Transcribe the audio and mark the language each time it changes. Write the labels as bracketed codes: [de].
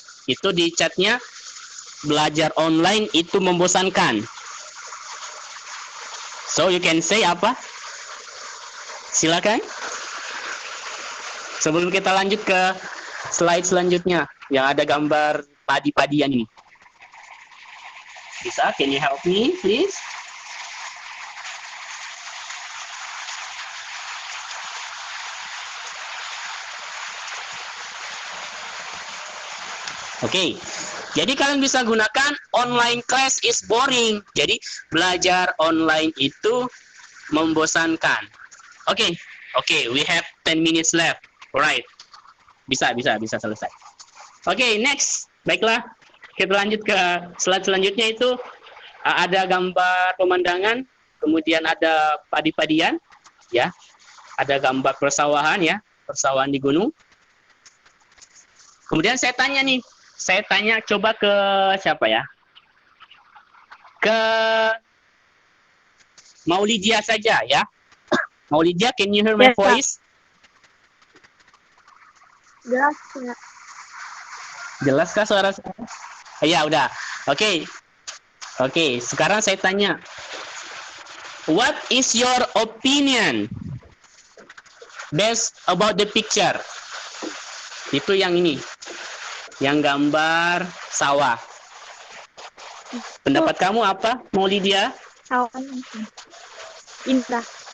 [id] Itu di chatnya belajar online itu membosankan. [en] So you can say [id] apa? Silakan. Sebelum kita lanjut ke slide selanjutnya yang ada gambar padi-padian ini. Bisa, [en] can you help me please? [id] Oke, jadi kalian bisa gunakan [en] online class is boring. [id] Jadi belajar online itu membosankan. [en] Oke, we have 10 minutes left. Alright, [id] bisa selesai. Oke, next. Baiklah, kita lanjut ke slide selanjutnya itu ada gambar pemandangan, kemudian ada padi-padian, ya. Ada gambar persawahan ya, persawahan di gunung. Kemudian saya tanya coba ke siapa ya? Ke Maulidia saja ya. [en] Maulidia, can you hear my Yes, Kak. voice? [id] Jelas nggak? Jelaskah suara saya? Ya udah. Oke, sekarang saya tanya. [en] What is your opinion based about the picture? [id] Itu yang ini. Yang gambar sawah. Pendapat kamu apa, Maulidia? Awan indah.